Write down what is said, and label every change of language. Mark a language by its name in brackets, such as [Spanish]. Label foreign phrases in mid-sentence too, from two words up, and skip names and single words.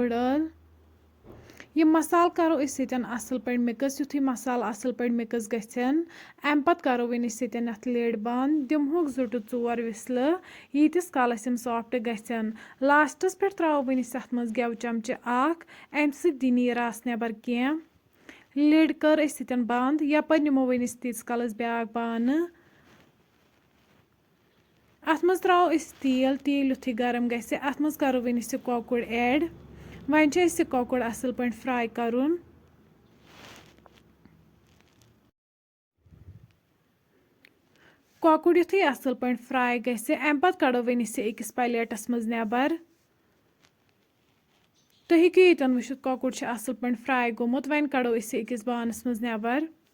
[Kashmiri] बड़ ٲl यह मसाल करो असल पे मिक्स युथी मसाल असल पे मिक्स गन अम पत करो वनिस अत लेड बंद दिमहोक 2 to 4 विसल यीतिस कालस यम सॉफ्ट गन लास्टस पे त्रो वनिस अत मज गेव चमचे 1 अम दी नी रस नेबर कह लेड कर बंद यपर निमो वनिस तीस कालस ब्याक बान अत मज त्रो तेल तेल युथी गरम गसे अत मज करो वनिस कॉकुड़ ऐड वन कॉकुड़ असल पे फ्राई करुन कॉकुड़ युथी असल पे फ्राई गसे अम पत कड़ो वनिस अकिस प्लेटस मज नेबर तुम हेको यन वुचित कॉकुड़ असल पे फ्राई गोमुत वन कड़ो अकिस बानस मज नेबर